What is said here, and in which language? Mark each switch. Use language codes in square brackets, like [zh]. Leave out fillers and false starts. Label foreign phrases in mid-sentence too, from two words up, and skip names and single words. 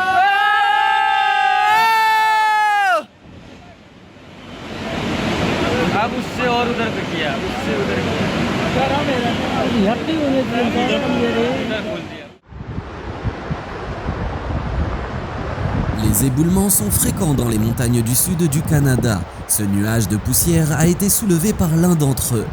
[hi] अब उससे और उधर पे किया, उससे उधर किया। [fr] Les éboulements sont fréquents dans les montagnes du sud du Canada. Ce nuage de poussière a été soulevé par l'un d'entre eux.